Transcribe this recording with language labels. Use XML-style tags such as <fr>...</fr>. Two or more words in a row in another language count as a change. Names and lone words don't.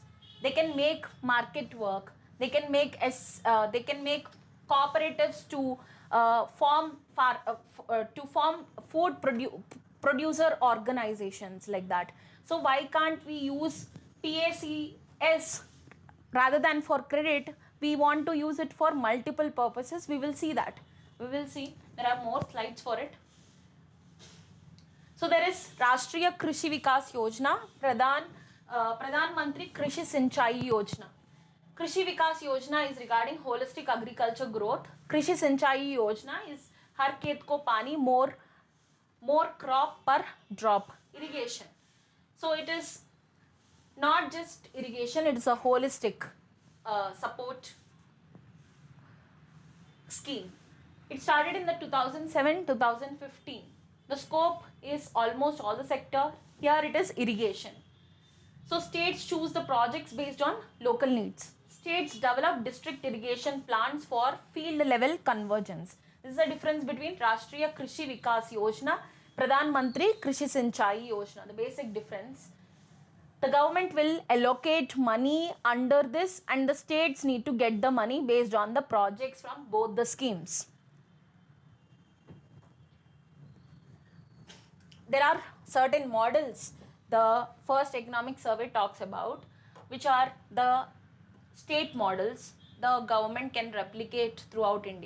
<en>They can make market work, they can make cooperatives to form food producer organizations like that. So why can't we use PACS rather than for credit? We want to use it for multiple purposes. We will see that. We will see. There are more slides for it. So there is Rashtriya Krishi Vikas Yojana, Pradhan Mantri Krishi Sinchai Yojana. Krishi Vikas Yojana is regarding holistic agriculture growth. Krishi Sinchai Yojana is</en> <hi>har khet ko pani,</hi> <en>more crop per drop, irrigation. So it is not just irrigation, it is a holistic support scheme. It started in the 2007-2015. The scope is almost all the sector. Here it is irrigation. So states choose the projects based on local needs. States develop district irrigation plans for field level convergence. This is the difference between Rashtriya Krishi Vikas Yojana, Pradhan Mantri Krishi Sinchai Yojana. The basic difference. The government will allocate money under this and the states need to get the money based on the projects from both the schemes. There are certain models the first economic survey talks about, which are the state models the government can replicate throughout India.</en>